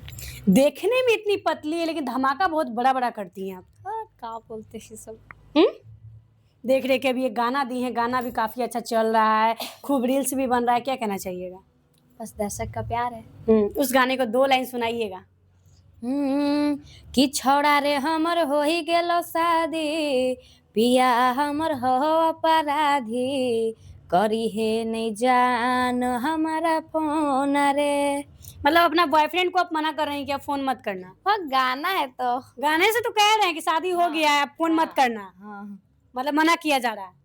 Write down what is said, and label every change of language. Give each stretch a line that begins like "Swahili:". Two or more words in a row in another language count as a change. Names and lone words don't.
Hindi: देखने में इतनी पतली है, लेकिन धमाका बहुत बड़ा बड़ा करती हैं आप। क्या बोलते हैं सब। हम्म? देख रहे कि अभी एक गाना दी है, गाना भी काफी अच्छा चल रहा है, खूब रील्स भी बन रहा है। क्या कहना चाहिएगा? बस दर्शक का प्यार है। उस गाने को 2 लाइन सुनाइएगा।
Angika: कि छौड़ा रे हमर हो ही गेलो शादी, पिया हमर हो अपराधी, करी है नहीं जान हमारा फोन रे।
Hindi: मतलब अपना बॉयफ्रेंड को आप मना कर रहे हैं कि आप फोन मत करना? हाँ गाना है तो। गाने से तो कह रहे हैं कि शादी हो गया है, आप फोन मत करना। हाँ मतलब मना किया जा रहा है।